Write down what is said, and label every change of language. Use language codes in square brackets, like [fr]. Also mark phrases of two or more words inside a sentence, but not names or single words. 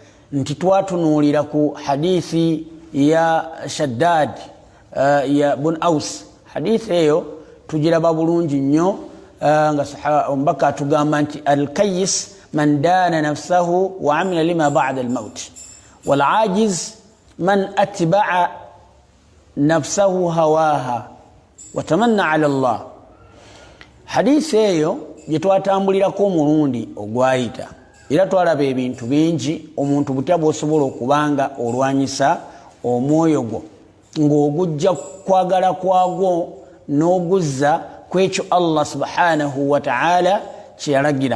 [lg] nti twatunuulira ku hadithi ya Shaddad ya Bun Aus. Hadithi eyo tugiraba bulungi nnyo nga omubaka atugamba nti [ar] الكيس من دان نفسه وعمل لما بعد الموت والعاجز من أتبع نفسه هواها وتمنى على الله. [lg] Hadithi eyo gyetwatambulirako omulundi ogwayita era twalaba ebintu bingi omuntu butya bw'osobola okubanga olwanyisa omwoyo gwo ng'ogujja kwagala kwagwo n'oguzza kwekyo Allah [ar] سبحانه وتعالى [lg] kye yalagira.